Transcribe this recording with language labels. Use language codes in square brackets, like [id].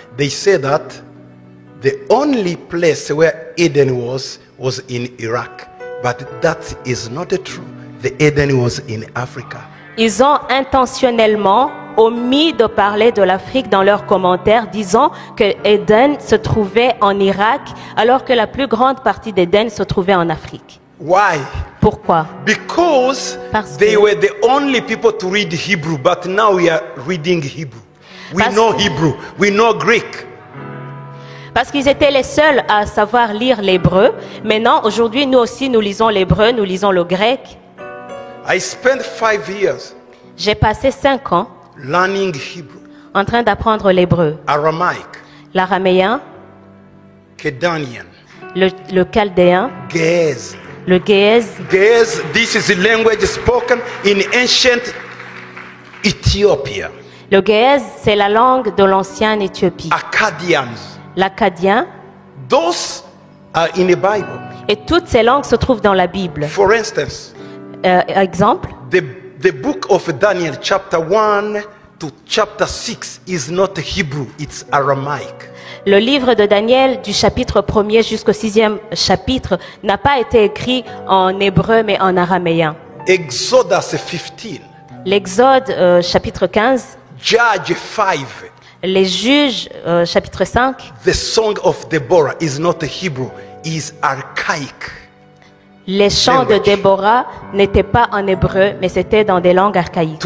[en] They say that the only place where Eden was in Iraq, but that is not true. The Eden was in Africa. [fr] ils ont intentionnellement omis de parler de l'Afrique dans leurs commentaires, disant que Éden se trouvait en Irak, alors que la plus grande partie d'Éden se trouvait en Afrique. [en] Why? [fr] Pourquoi? [en] Because [fr] Parce [en] they [fr] que- [en] were the only people to read Hebrew, but now we are reading Hebrew. We [fr] Parce [en] know [fr] que- [en] Hebrew. We know Greek. [fr] Parce qu'ils étaient les seuls à savoir lire l'hébreu. Maintenant, aujourd'hui, nous aussi, nous lisons l'hébreu, nous lisons le grec. [en] I spent 5 years [fr] J'ai passé 5 ans [en] learning Hebrew, [fr] en train d'apprendre l'hébreu, [en] Aramaic, [fr] l'araméen, [en] Kedanian, [fr] le chaldéen, [en] Ge'ez. [fr] le géez. [en] Ge'ez, this is a language spoken in ancient Ethiopia. [fr] Le géez, c'est la langue de l'ancienne Éthiopie. [en] Akkadians. [fr] L'acadien. [en] Those are in the Bible. [fr] Et toutes ces langues se trouvent dans la Bible. [en] For instance, [fr] Exemple, [en] the book of Daniel, chapter 1 to chapter 6, is not Hebrew, it's Aramaic. [fr] le livre de Daniel du chapitre 1er jusqu'au 6e chapitre n'a pas été écrit en hébreu mais en araméen. [en] Exodus 15, [fr] L'Exode chapitre 15, [en] Judge 5, [fr] les Juges chapitre 5, [en] the song of Deborah is not Hebrew, is archaic. [fr] les chants de [en] Language. [fr] Déborah n'étaient pas en hébreu mais c'était dans des langues archaïques.